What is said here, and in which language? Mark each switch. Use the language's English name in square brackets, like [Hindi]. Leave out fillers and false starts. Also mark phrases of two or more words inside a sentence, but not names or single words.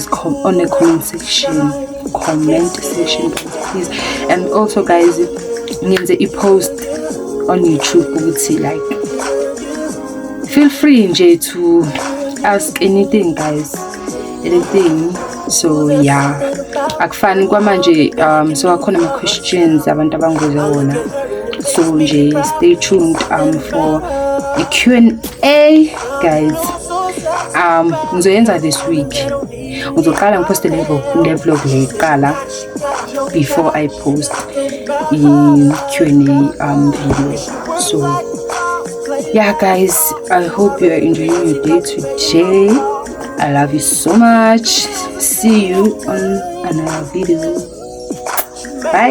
[English] On the comment section, please. And also, guys, post on YouTube, like, feel free to ask anything, guys, anything. So yeah, [North Ndebele] akufani kwamanje so akhona ama questions abantu abangoza wona. [English] So nje stay tuned for a Q&A, guys. [North Ndebele] Ngizoyenza [English] this week. [North Ndebele] Ngizoqala ngiposte le vlog leqala [English] before I post in Q&A video. So yeah, guys, I hope you are enjoying your day today. I love you so much. See you on another video.